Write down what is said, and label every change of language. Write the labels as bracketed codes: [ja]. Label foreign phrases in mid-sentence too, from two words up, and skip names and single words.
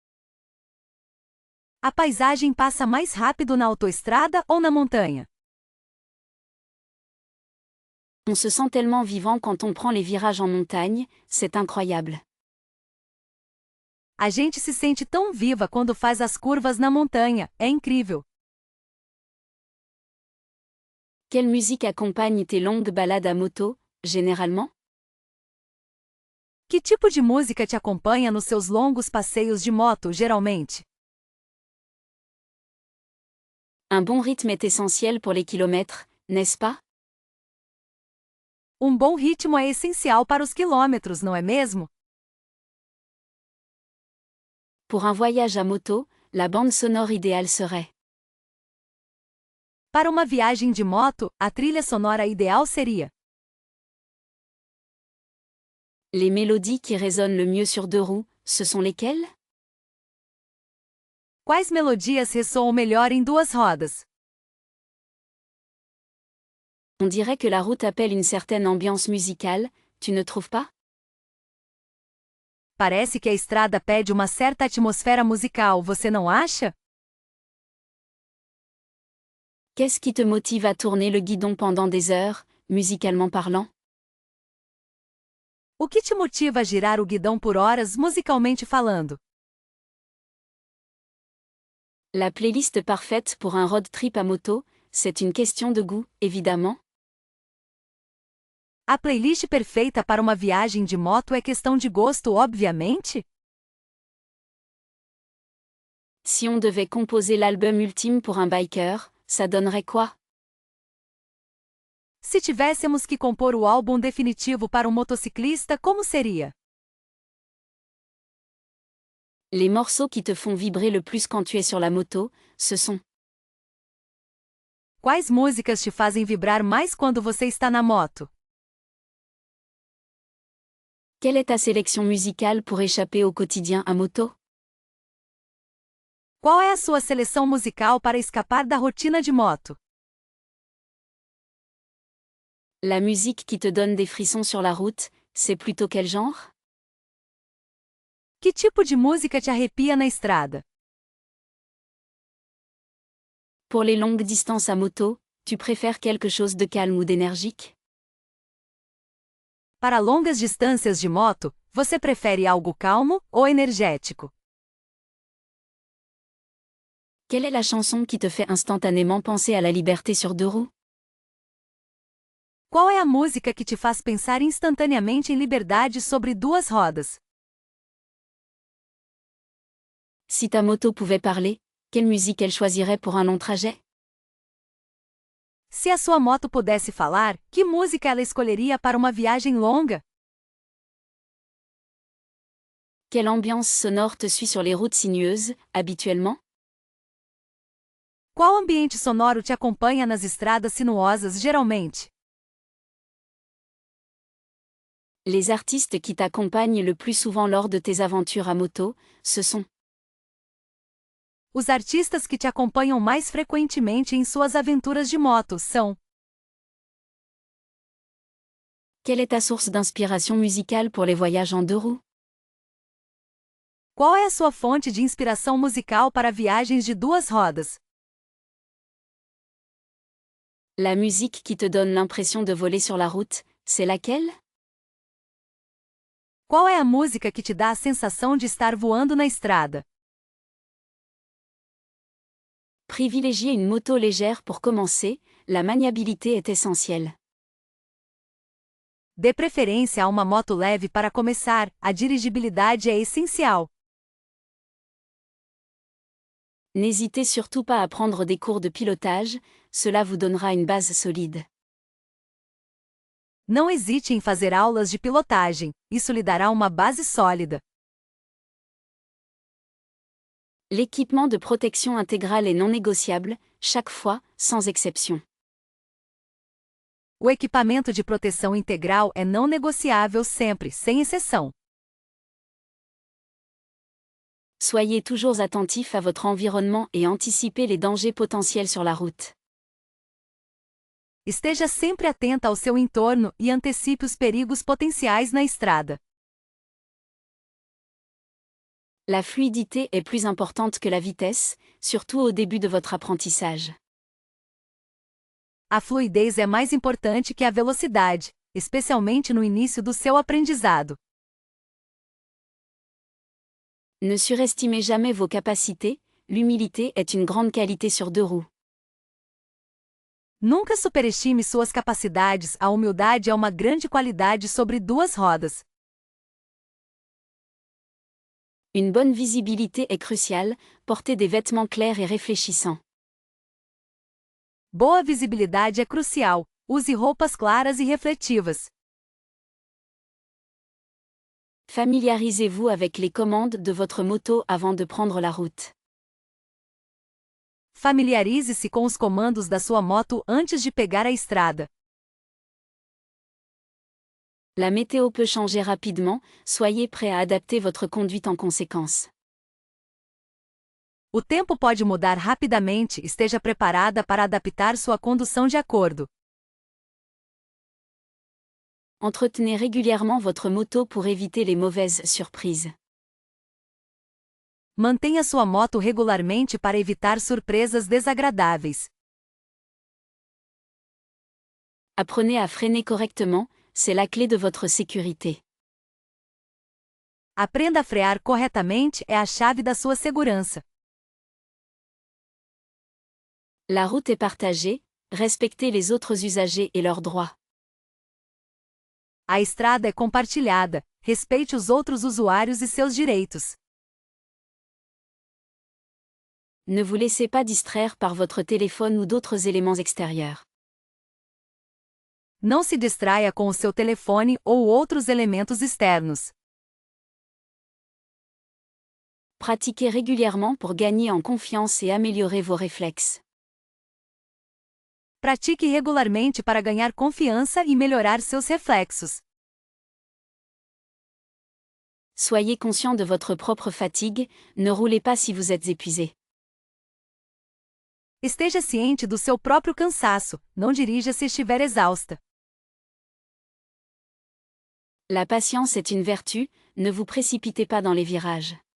[pt] A paisagem passa mais rápido na autoestrada ou na montanha? [fr] On se sent tellement vivant quand on prend les virages en montagne, c'est incroyable. [pt] A gente se sente tão viva quando faz as curvas na montanha, é incrível. [fr] Quelle musique accompagne tes longues balades à moto, généralement? [pt] Que tipo de música te acompanha nos seus longos passeios de moto, geralmente? [fr] Un bon rythme est essentiel pour les kilomètres, n'est-ce pas? [pt] Um bom ritmo é essencial para os quilômetros, não é mesmo? [fr] Pour un voyage à moto, la bande sonore idéale serait. [pt] Para uma viagem de moto, a trilha sonora ideal seria: [fr] Les mélodies qui résonnent le mieux sur deux roues, ce sont lesquelles? [pt] quais melodias ressoam melhor em duas rodas? [fr] On dirait que la route appelle une certaine ambiance musicale, tu ne trouves pas? [pt] Parece que a estrada pede uma certa atmosfera musical, você não acha? [fr] Qu'est-ce qui te motive à tourner le guidon pendant des heures, musicalement parlant? [pt] O que te motiva a girar o guidão por horas, musicalmente falando? [fr] La playlist parfaite pour un [en] road trip [fr] à moto, c'est une question de goût, évidemment. [pt] A playlist perfeita para uma viagem de moto é questão de gosto, obviamente? [fr] Si on devait composer l'album ultime pour un biker, ça donnerait quoi? [pt] Se tivéssemos que compor o álbum definitivo para um motociclista, como seria? [fr] Les morceaux qui te font vibrer le plus quand tu es sur la moto, ce sont. [pt] Quais músicas te fazem vibrar mais quando você está na moto? [fr] Quelle est ta sélection musicale pour échapper au quotidien à moto? [pt] Qual é a sua seleção musical para escapar da rotina de moto? [fr] La musique qui te donne des frissons sur la route, c'est plutôt quel genre? [pt] Que tipo de música te arrepia na estrada? [fr] Pour les longues distances à moto, tu préfères quelque chose de calme ou d'énergique? [pt] Para longas distâncias de moto, você prefere algo calmo ou energético? [fr] Quelle est la chanson qui te fait instantanément penser à la liberté sur deux roues? [pt] Qual é a música que te faz pensar instantaneamente em liberdade sobre duas rodas? [fr] Si ta moto pouvait parler, quelle musique elle choisirait pour un long trajet? [pt] Se a sua moto pudesse falar, que música ela escolheria para uma viagem longa? [fr] Quelle ambiance sonore te suit sur les routes sinueuses, habituellement? [pt] Qual ambiente sonoro te acompanha nas estradas sinuosas geralmente? [fr] Les artistes qui t'accompagnent le plus souvent lors de tes aventures à moto, ce sont. [pt] Os artistas que te acompanham mais frequentemente em suas aventuras de moto são: [fr] Quelle est ta source d'inspiration musicale pour les voyages en deux roues? [pt] Qual é a sua fonte de inspiração musical para viagens de duas rodas? [fr] La musique qui te donne l'impression de voler sur la route, c'est laquelle? [pt] Qual é a música que te dá a sensação de estar voando na estrada? [fr] Privilégiez une moto légère pour commencer, la maniabilité est essentielle. [pt] Dê preferência a uma moto leve para começar, a dirigibilidade é essencial. [fr] N'hésitez surtout pas à prendre des cours de pilotage, cela vous donnera une base solide. [pt] Não hesite em fazer aulas de pilotagem, isso lhe dará uma base sólida. [fr] L'équipement de protection intégrale est non négociable, chaque fois, sans exception. [pt] O equipamento de proteção integral é não negociável sempre, sem exceção. [fr] Soyez toujours attentif à votre environnement et anticipez les dangers potentiels sur la route. [pt] Esteja sempre atenta ao seu entorno e antecipe os perigos potenciais na estrada. [fr] La fluidité est plus importante que la vitesse, surtout au début de votre apprentissage. [pt] A fluidez é mais importante que a velocidade, especialmente no início do seu aprendizado. [fr] Ne surestimez jamais vos capacités, l'humilité est une grande qualité sur deux roues. [pt] Nunca superestime suas capacidades, a humildade é uma grande qualidade sobre duas rodas. [fr] Une bonne visibilité est cruciale, portez des vêtements clairs et réfléchissants. [pt] Boa visibilidade é crucial. Use roupas claras e refletivas. [fr] Familiarisez-vous avec les commandes de votre moto avant de prendre la route. [pt] Familiarize-se com os comandos da sua moto antes de pegar a estrada. [fr] La météo peut changer rapidement, soyez prêt à adapter votre conduite en conséquence. [pt] O tempo pode mudar rapidamente, esteja preparada para adaptar sua condução de acordo. [fr] Entretenez régulièrement votre moto pour éviter les mauvaises surprises. [pt] Mantenha sua moto regularmente para evitar surpresas desagradáveis. [fr] Apprenez à freiner correctement, c'est la clé de votre sécurité. [pt] Aprenda a frear corretamente, é a chave da sua segurança. [fr] La route est partagée, respectez les autres usagers et leurs droits. [pt] A estrada é compartilhada, respeite os outros usuários e seus direitos. [fr] Ne vous laissez pas distraire par votre téléphone ou d'autres éléments extérieurs. [pt] Não se distraia com o seu telefone ou outros elementos externos. [fr] Pratiquez régulièrement pour gagner en confiance et améliorer vos réflexes. [pt] Pratique regularmente para ganhar confiança e melhorar seus reflexos. [fr] Soyez conscient de votre propre fatigue, ne roulez pas si vous êtes épuisé. [pt] Esteja ciente do seu próprio cansaço, não dirija se estiver exausta. [fr] La patience est une vertu, ne vous précipitez pas dans les virages.